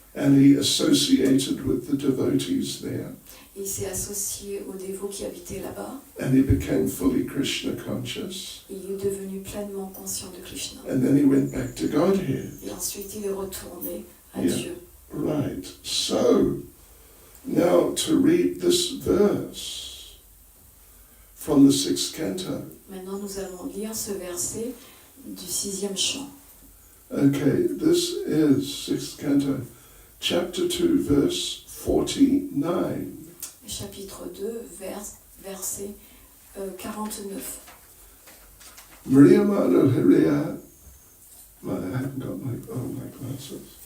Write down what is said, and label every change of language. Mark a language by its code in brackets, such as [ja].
[en] and he associated with the devotees there, [fr] Il s'est associé aux dévots qui habitaient là-bas. [en] and he became fully Krishna conscious, [fr] Il est devenu pleinement conscient de Krishna. [en] and then he went back to Godhead. [fr] Et ensuite il est retourné à [en] Yeah. [fr] Dieu. [en] Right, so now to read this verse from the 6th canto. [fr] Maintenant nous allons lire ce verset du 6e chant. [en] Okay, this is 6th canto, chapter 2, verse 49. [fr] Chapitre 2, verset 49. [en] Maria Mano Hariya, I haven't got my glasses.